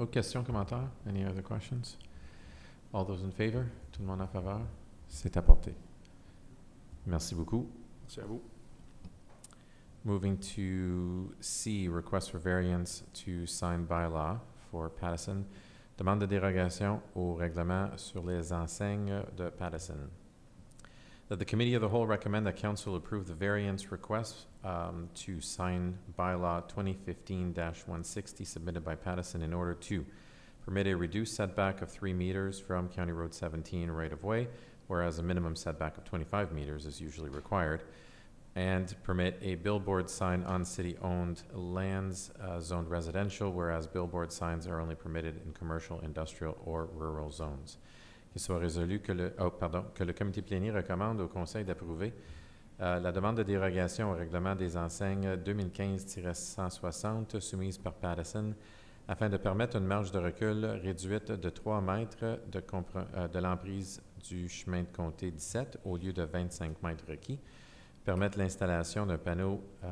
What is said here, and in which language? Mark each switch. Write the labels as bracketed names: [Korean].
[French] Autre question, commentaire? [English] Any other questions? All those in favor? [French] Tout le monde en faveur? C'est apporté. Merci beaucoup. Merci à vous. [English] Moving to C, request for variance to sign bylaw for Pattison. [French] Demande de dérogation au règlement sur les enseignes de Pattison. [English] That the Committee of the Whole recommend that Council approve the variance request to sign bylaw 2015-160 submitted by Pattison in order to permit a reduced setback of 3 meters from County Road 17 right-of-way, whereas a minimum setback of 25 meters is usually required, and permit a billboard sign on city-owned lands zoned residential, whereas billboard signs are only permitted in commercial, industrial, or rural zones. [French] Qu'il soit résolu que le comité plénier recommande au Conseil d'approuver la demande de dérogation au règlement des enseignes 2015-160 soumise par Pattison afin de permettre une marge de recul réduite de 3 mètres de l'emprise du chemin de comté 17 au lieu de 25 mètres requis, permettre l'installation d'un panneau